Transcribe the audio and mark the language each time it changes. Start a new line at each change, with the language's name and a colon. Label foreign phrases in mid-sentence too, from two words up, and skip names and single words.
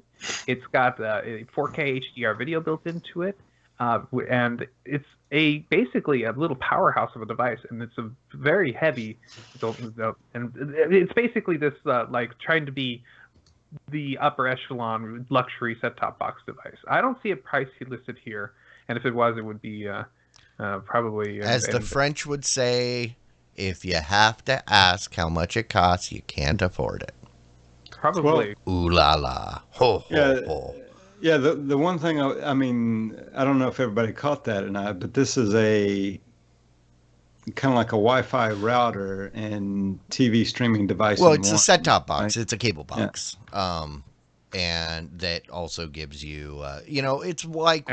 English: It's got a 4K HDR video built into it, and it's basically a little powerhouse of a device, and it's a very heavy, and it's basically this like trying to be the upper echelon luxury set-top box device. I don't see a price listed here, and if it was, it would be probably... As the French would say, if you have to ask how much it costs, you can't afford it. Probably. Well, ooh la la. Ho, ho, ho. Yeah, the one thing, I mean, I don't know if everybody caught that or not, but this is a kind of like a Wi-Fi router and TV streaming device. Well, it's a set-top box. Right? It's a cable box. Yeah. And that also gives you, it's like